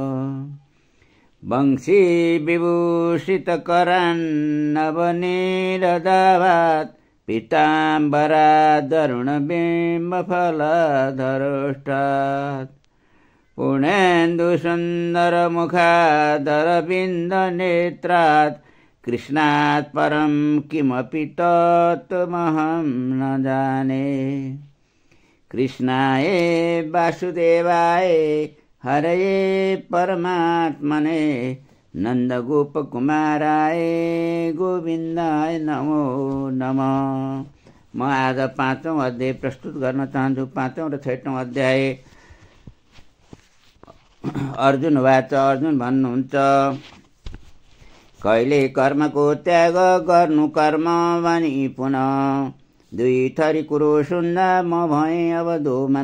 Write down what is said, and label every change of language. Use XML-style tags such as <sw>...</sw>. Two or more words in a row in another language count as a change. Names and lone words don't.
<sa>वंशी विभूषितकरान्नवनीरदाभात् पीताम्बरादरुणबिम्बफलधरोष्टात् पूर्णेन्दुसुन्दरमुखादरविन्दनेत्रात् कृष्णात् परं किमपि तत्त्वमहं न जाने। कृष्णाय वासुदेवाय हरये परमात्मने नन्दगोपकुमाराय गोविन्दाय नमो नमः।</sa> <ne>म आज 5औं अध्याय प्रस्तुत गर्न चाहन्छु। 5औं र 6औं अध्याय। अर्जुन वाच, अर्जुन भन्नुहुन्छ, कहिले कर्मको त्याग गर्नु कर्म भनी पुनः दुई थरी कुरो सुन्दा म भएँ अब दोमन।</ne>